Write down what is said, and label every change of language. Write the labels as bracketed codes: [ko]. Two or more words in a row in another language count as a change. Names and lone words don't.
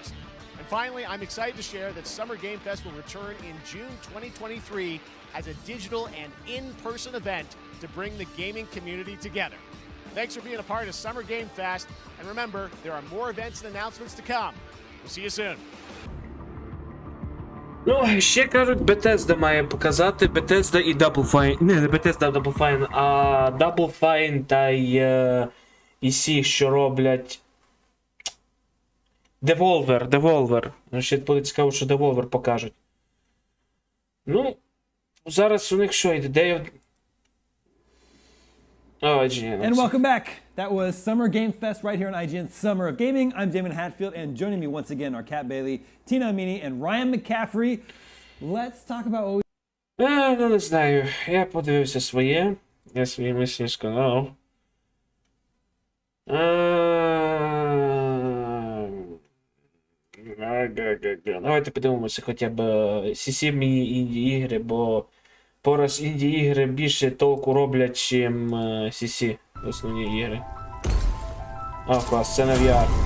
[en] And finally, I'm excited to share that Summer Game Fest will return in June 2023 as a digital and in-person event to bring the gaming community together. Thanks for being a part of Summer Game Fest. And remember, there are more events and announcements to come. We'll see you soon. [uk] Ну, ще кажуть, Bethesda має показати, Bethesda і Double Fine. Не Bethesda, Double Fine, а Double Fine та і сі, що роблять Devolver. Ще буде цікаво, що Devolver покажуть. Ну, зараз у них що йде? [en] IGN. And welcome back. That was Summer Game Fest right here on IGN Summer of Gaming. I'm Damon Hatfield, and joining me once again are Kat Bailey, Tina Amini, and Ryan McCaffrey. Let's talk about what we... [uk] Ну, не знаю. Я подивився своє. Я свої мислі сказав. Давайте подивимося хоча б CC міні-інді-ігри, бо пораз інді-ігри більше толку роблять, чим CC основні ігри. О, клас, це на VR.